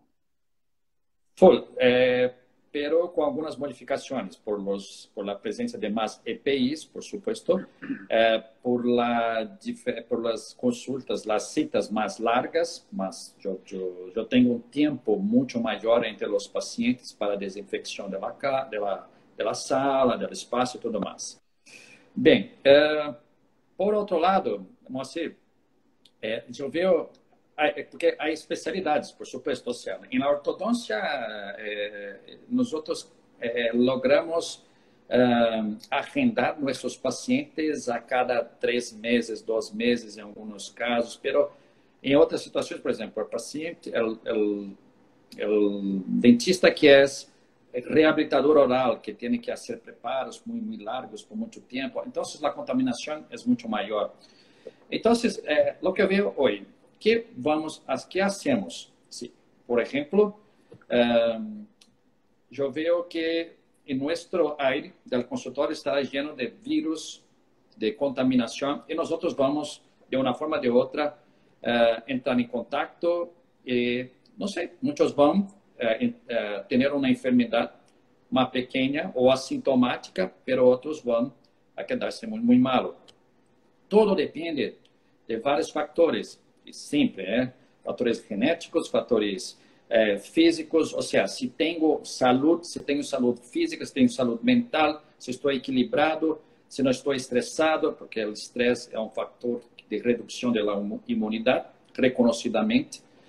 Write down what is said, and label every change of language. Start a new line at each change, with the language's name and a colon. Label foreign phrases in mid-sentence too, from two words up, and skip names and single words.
Spanish: full, pero con algunas modificaciones por la presencia de más EPIs, por supuesto, por las consultas, las citas más largas, yo tengo un tiempo mucho mayor entre los pacientes para desinfección de la sala, del espacio y todo más.
Portuguese: Bien, por outro lado, Moacir, eu vejo, porque há especialidades,
Spanish: por supuesto,
Portuguese: Luciano.
Spanish: Em la ortodoncia,
Portuguese: nós logramos agendar nossos pacientes a cada 3 meses, 2 meses, em alguns casos, pero em outras situações, por exemplo, o paciente, o dentista que é reabilitador oral, que tem que fazer preparos muito largos por muito tempo, então a contaminação é muito maior. Então, o que eu vejo hoje,
Spanish: que hacemos? Sí. Por ejemplo, yo veo que en nuestro aire del consultorio estará lleno de virus, de contaminación, y nosotros vamos, de una forma o de otra, entrar en contacto. No sé, muchos van a tener una enfermedad más pequeña o asintomática, pero otros van a quedarse muy, muy malo.
Portuguese: Todo depende de vários fatores, sempre, fatores genéticos, fatores físicos, ou seja, se tenho saúde física, se tenho saúde mental, se estou equilibrado, se não estou estressado, porque o estresse é um fator de redução da imunidade, reconhecidamente.